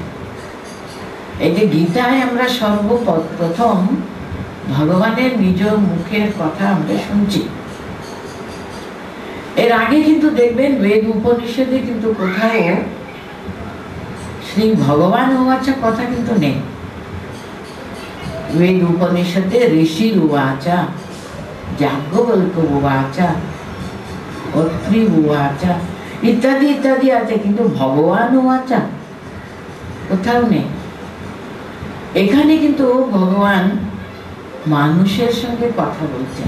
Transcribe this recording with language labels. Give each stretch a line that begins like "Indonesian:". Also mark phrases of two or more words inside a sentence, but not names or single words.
Bangla: এই যে গীতায় আমরা সর্বপ্রথম ভগবানের নিজ মুখের কথা আমরা শুনছি। এর আগে কিন্তু দেখবেন বেদ উপনিষদে কিন্তু কোথাও
Sanskrit: শ্রী ভগবান উবাচা
Bangla: কথা কিন্তু নেই। বেদ উপনিষদে ঋষি উবাচা, যাজ্ঞবল্ক্য উবাচা, অত্রি উবাচা ইত্যাদি ইত্যাদি আছে, কিন্তু
Sanskrit: ভগবান উবাচা
Bangla: কোথাও নেই। এখানে কিন্তু ভগবান মানুষের সঙ্গে কথা বলছেন।